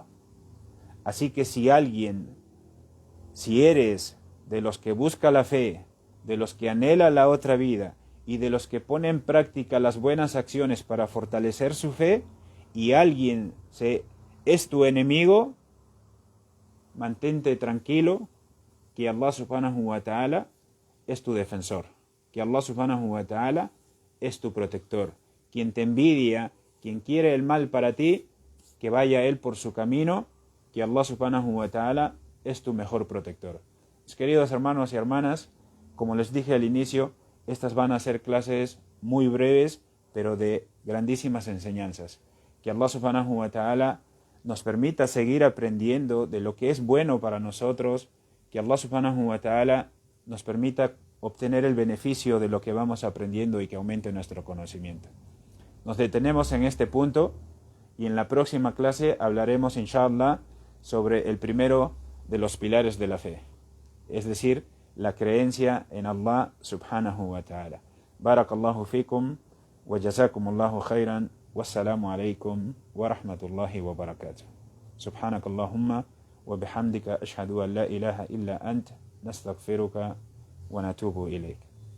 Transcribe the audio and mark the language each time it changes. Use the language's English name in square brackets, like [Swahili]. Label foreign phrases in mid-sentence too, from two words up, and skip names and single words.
[Spanish] Así que si eres de los que busca la fe, de los que anhela la otra vida y de los que pone en práctica las buenas acciones para fortalecer su fe, y alguien es tu enemigo, mantente tranquilo que Allah [Arabic] سبحانه وتعالى [Spanish] es tu defensor, que Allah [Arabic] سبحانه وتعالى [Spanish] es tu protector. Quien te envidia, quien quiere el mal para ti, que vaya él por su camino, que Allah [Arabic] سبحانه وتعالى [Spanish] es tu mejor protector. Mis queridos hermanos y hermanas, como les dije al inicio, estas van a ser clases muy breves, pero de grandísimas enseñanzas. Que Allah [Arabic] سبحانه وتعالى [Spanish] nos permita seguir aprendiendo de lo que es bueno para nosotros, que Allah [Arabic] سبحانه وتعالى [Spanish] nos permita obtener el beneficio de lo que vamos aprendiendo y que aumente nuestro conocimiento. Nos detenemos en este punto y en la próxima clase hablaremos, inshallah, sobre el primero de los pilares de la fe, es decir, la creencia en Allah [Arabic] سبحانه وتعالى. بارك الله فيكم وجزاكم الله خيرا. والسلام عليكم ورحمة الله وبركاته. سبحانك اللهم وبحمدك أشهد أن لا إله إلا أنت نستغفرك ونتوب إليك.